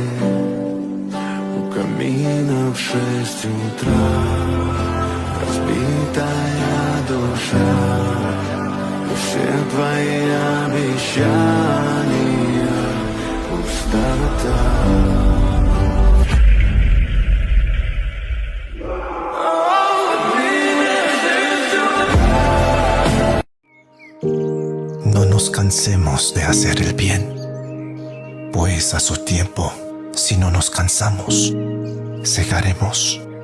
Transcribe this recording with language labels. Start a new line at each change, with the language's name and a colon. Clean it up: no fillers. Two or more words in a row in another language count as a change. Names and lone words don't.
Russian: У камина в 6 утра разбитая душа, и все твои обещания пустота.
Spanish: No nos cansemos de hacer el bien, pues a su tiempo, si no nos cansamos, segaremos.